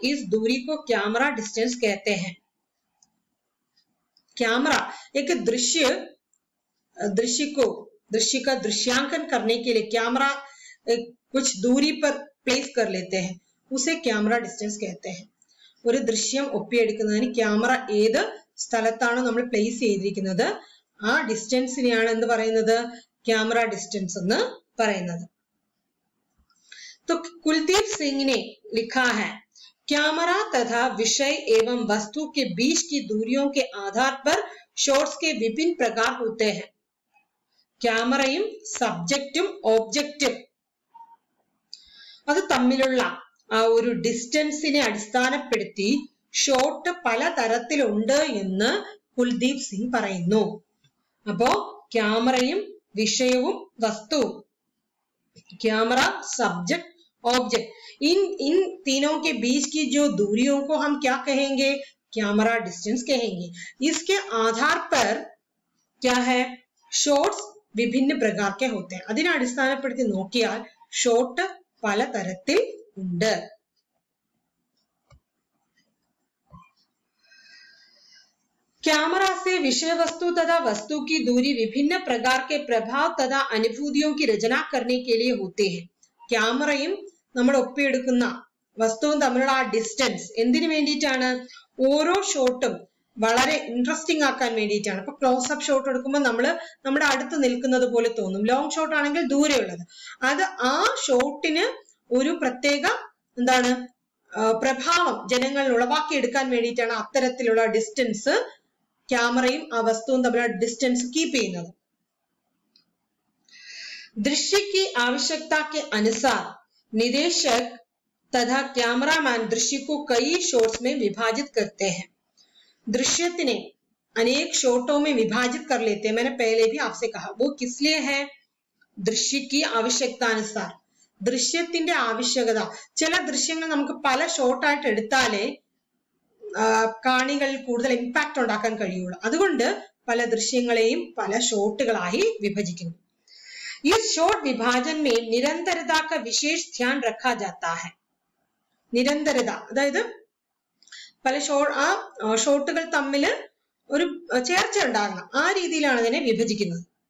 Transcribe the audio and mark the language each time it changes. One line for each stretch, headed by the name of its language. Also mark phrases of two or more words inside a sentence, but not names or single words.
Hindi: इस दूरी को
English: camera distance
Hindi: कहते हैं। कैमरा एक दृश्य का दृश्यांकन करने के लिए कैमरा कुछ दूरी पर प्लेस कर लेते हैं, उसे
English: camera distance
Hindi: कहते हैं.
Malayalam: ഒരു ദൃശ്യം ഒപ്പിയെടുക്കുന്നതിന് ക്യാമറ ഏത് സ്ഥലത്താണോ നമ്മൾ പ്ലേസ് ചെയ്തിരിക്കുന്നത് ആ ഡിസ്റ്റൻസിനെയാണ് എന്ത് പറയുന്നത്?
English: camera distance
Malayalam: എന്ന് പറയുന്നത്.
Hindi: तो कुलदीप सिंह ने लिखा है, कैमरा तथा विषय एवं वस्तु के बीच की दूरियों के आधार पर शॉट्स के विभिन्न प्रकार होते हैं.
Malayalam: ക്യാമറയും സബ്ജക്റ്റും ഓബ്ജക്റ്റും അത് തമ്മിലുള്ള ആ ഒരു ഡിസ്റ്റൻസിനെ അടിസ്ഥാനപ്പെടുത്തി ഷോട്ട് പല തരത്തിലുണ്ട് എന്ന് കുൽദീപ് സിംഗ് പറയുന്നു. അപ്പോ ക്യാമറയും വിഷയവും വസ്തുവും,
English: camera subject object,
Hindi: इन तीनों के बीच की जो दूरियों को हम क्या कहेंगे?
English: camera distance
Hindi: कहेंगे. इसके आधार पर क्या है? शॉट्स विभिन्न प्रकार के होते हैं.
Malayalam: അതിനെ അടിസ്ഥാനപ്പെടുത്തി നോക്കിയാൽ ഷോട്ട് പല തരത്തിൽ ഉണ്ട്.
Hindi: कैमरा से विषय वस्तु तथा वस्तु की दूरी विभिन्न प्रकार के प्रभाव तथा अनुभूतियों की रचना करने के लिए होते हैं.
Malayalam: ക്യാമറയും നമ്മൾ ഒപ്പിയെടുക്കുന്ന വസ്തുവും തമ്മിലുള്ള ആ ഡിസ്റ്റൻസ് എന്തിനു വേണ്ടിയിട്ടാണ്? ഓരോ ഷോട്ടും വളരെ ഇൻട്രസ്റ്റിംഗ് ആക്കാൻ വേണ്ടിയിട്ടാണ്. ഇപ്പൊ
English: close up shot
Malayalam: എടുക്കുമ്പോൾ നമ്മുടെ അടുത്ത് നിൽക്കുന്നത് പോലെ തോന്നും.
English: long shot
Malayalam: ആണെങ്കിൽ ദൂരെയുള്ളത്. അത് ആ ഷോട്ടിന് ഒരു പ്രത്യേക എന്താണ് പ്രഭാവം ജനങ്ങളിൽ ഉളവാക്കിയെടുക്കാൻ വേണ്ടിയിട്ടാണ് അത്തരത്തിലുള്ള ഡിസ്റ്റൻസ് ക്യാമറയും ആ വസ്തുവും തമ്മിലുള്ള
English: distance keep
Malayalam: ചെയ്യുന്നത്.
Hindi: दृश्य की आवश्यकता के अनुसार निदेशक तथा कैमरामैन दृश्य को कई शॉट्स में विभाजित करते हैं. दृश्यത്തിനെ अनेक शॉटों में विभाजित कर लेते हैं. मैंने पहले भी आपसे कहा, वो किस लिए है? दृश्य की आवश्यकता अनुसार,
Malayalam: ദൃശ്യത്തിന്റെ ആവശ്യകത. ചില ദൃശ്യങ്ങൾ നമുക്ക് പല ഷോട്ടായിട്ട് എടുത്താലേ കാണികളിൽ കൂടുതൽ ഇമ്പാക്ട് ഉണ്ടാക്കാൻ കഴിയുള്ളൂ. അതുകൊണ്ട് പല ദൃശ്യങ്ങളെയും പല ഷോട്ടുകളായി വിഭജിക്കുന്നു.
Hindi: इस शॉट विभाजन में निरंतरता का विशेष ध्यान रखा जाता है.
Malayalam: നിരന്തരത, അതായത് പല ഷോട്ടുകൾ തമ്മിൽ ഒരു ചേർച്ച ഉണ്ടാകണം, ആ രീതിയിലാണ് അതിനെ വിഭജിക്കുന്നത്.